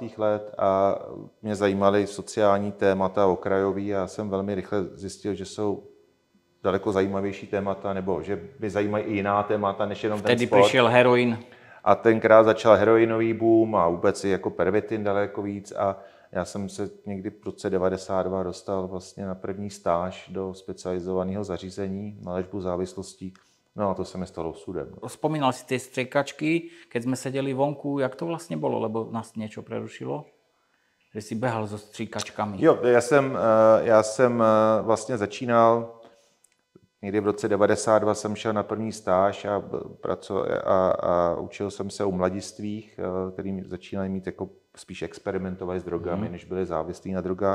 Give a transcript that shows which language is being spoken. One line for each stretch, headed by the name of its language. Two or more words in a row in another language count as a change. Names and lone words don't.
Czech: let a mě zajímaly sociální témata okrajový a já jsem velmi rychle zjistil, že jsou daleko zajímavější témata, nebo že mě zajímají i jiná témata, než jenom ten sport. Vtedy přišel heroin. A tenkrát začal heroinový boom a vůbec i jako pervitin daleko víc a já jsem se někdy v roce 92 dostal vlastně na první stáž do specializovaného zařízení na léčbu závislostí. No a to se mi stalo osudem.
Slovak: Spomínal si tie striekačky, keď sme sedeli vonku, jak to vlastne bolo, lebo nás niečo prerušilo? Že si behal so stříkačkami.
Czech: Jo, já jsem vlastně začínal, někdy v roce 92 jsem šel na první stáž a učil jsem se u mladistvých, kteří začínali mít jako spíš experimentovat s drogami, než byli závislí na drogách.